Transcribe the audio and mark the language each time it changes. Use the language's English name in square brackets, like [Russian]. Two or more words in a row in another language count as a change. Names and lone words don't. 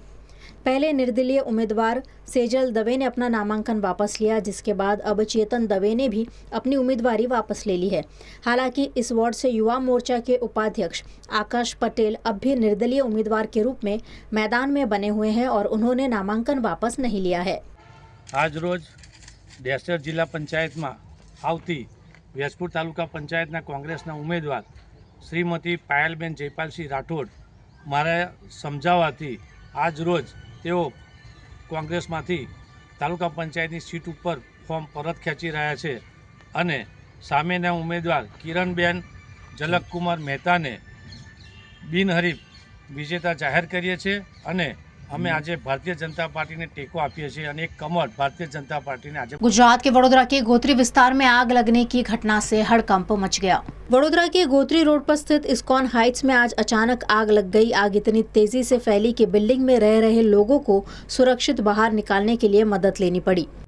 [Hindi] पहले निर्दलीय उम्मीदवार सेजल दवे ने अपना नामांकन वापस लिया, जिसके बाद अब चेतन दवे ने भी अपनी उम्मीदवारी वापस ले ली है। हालांकि इस वार्ड से युवा मोर्चा के उपाध्यक्ष आकाश पटेल अब भी निर्दलीय उम्मीदवार के रूप में मैदान में बने हुए हैं और उन्होंने नामांकन वापस नहीं लिया है। [Gujarati] આજ રોજ ડેસર જિલ્લા પંચાયત માં આવતી વેજપુર તાલુકા પંચાયત કોંગ્રેસના ઉમેદવાર શ્રીમતી પાયલબેન જયપાલ સિંહ રાઠોડ મારા સમજાવવાથી આજ રોજ તેઓ કોંગ્રેસમાંથી તાલુકા પંચાયતની સીટ પર ફોર્મ પરત ખેંચી રહ્યા છે અને સામેના ઉમેદવાર કિરણબેન ઝલકકુમાર મહેતા ને બિનહરીફ વિજેતા જાહેર કરીએ છીએ અને અમે આજે ભારતીય જનતા પાર્ટીને ટેકો આપીએ છીએ અને એક કમર ભારતીય જનતા પાર્ટી ને આજ [Hindi] गुजरात के वडोदरा के गोत्री विस्तार में आग लगने की घटना से हड़कंप मच गया। वडोदरा के गोत्री रोड पर स्थित इस्कॉन हाइट्स में आज अचानक आग लग गई। आग इतनी तेजी से फैली कि बिल्डिंग में रह रहे लोगों को सुरक्षित बाहर निकालने के लिए मदद लेनी पड़ी।